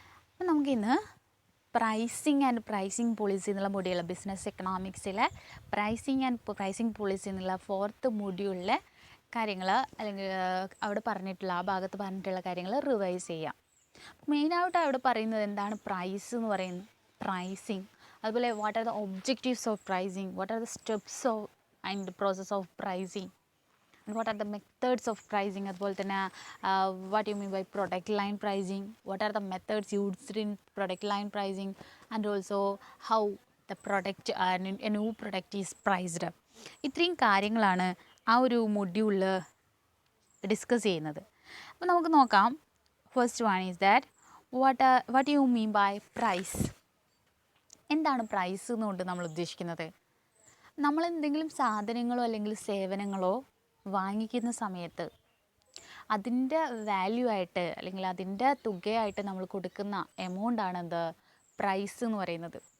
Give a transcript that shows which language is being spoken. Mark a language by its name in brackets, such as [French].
[Malayalam] അപ്പോൾ നമുക്കിന്ന് pricing and pricing policy എന്നുള്ള module, business എക്കണോമിക്സിലെ pricing and pricing policy എന്നുള്ള 4th മൊഡ്യൂളിലെ കാര്യങ്ങൾ, അല്ലെങ്കിൽ അവിടെ പറഞ്ഞിട്ടുള്ള ആ ഭാഗത്ത് പറഞ്ഞിട്ടുള്ള കാര്യങ്ങൾ റിവൈസ് ചെയ്യാം. മെയിനായിട്ട് അവിടെ പറയുന്നത് എന്താണ് പ്രൈസ് എന്ന് പറയുന്നത്, [English] pricing, അതുപോലെ what are the objectives of pricing, what are the steps of and process of pricing, what are the methods of pricing, [Malayalam] അതുപോലെ തന്നെ [English] what you mean by product line pricing, what are the methods used in product line pricing, and also how the product a new product is priced. [Malayalam] ഇത്രയും കാര്യങ്ങളാണ് ആ ഒരു മൊഡ്യൂളിൽ discuss ചെയ്യുന്നത്. അപ്പോൾ നമുക്ക് നോക്കാം. [English] First one is that what you mean by price. [Malayalam] എന്താണ് പ്രൈസ് എന്നുകൊണ്ട് നമ്മൾ ഉദ്ദേശിക്കുന്നത്? നമ്മൾ എന്തെങ്കിലും സാധനങ്ങളോ അല്ലെങ്കിൽ സേവനങ്ങളോ വാങ്ങിക്കുന്ന സമയത്ത് അതിൻ്റെ വാല്യൂ ആയിട്ട് അല്ലെങ്കിൽ അതിൻ്റെ തുകയായിട്ട് നമ്മൾ കൊടുക്കുന്ന എമൗണ്ടാണ് എന്ത്, പ്രൈസ് എന്ന് പറയുന്നത്.